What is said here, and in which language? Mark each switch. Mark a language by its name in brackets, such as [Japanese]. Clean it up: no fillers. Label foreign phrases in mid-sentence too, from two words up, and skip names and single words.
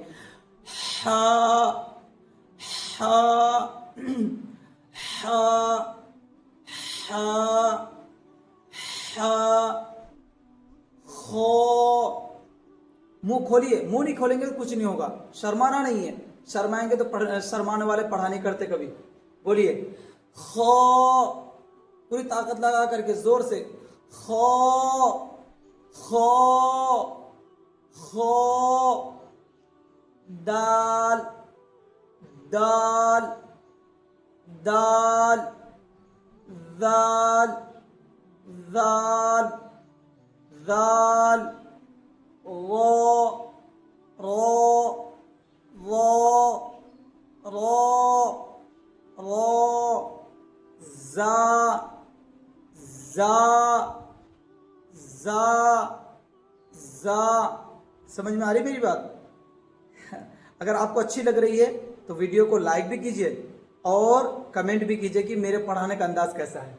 [Urdu] ہا ہا ہا ہا ہا. خو، منہ کھولیے، منہ نہیں کھولیں گے تو کچھ نہیں ہوگا، شرمانا نہیں ہے، شرمائیں گے تو شرمانے والے پڑھا نہیں کرتے کبھی. بولیے خو، پوری طاقت لگا کر کے زور سے. خو خو خو. دال دال دال دال دال دال. رو رو رو رو رو. زا زا زا زا. سمجھ میں آ رہی میری بات؟ اگر آپ کو اچھی لگ رہی ہے تو ویڈیو کو لائک بھی کیجیے اور کمنٹ بھی کیجیے کہ میرے پڑھانے کا انداز کیسا ہے.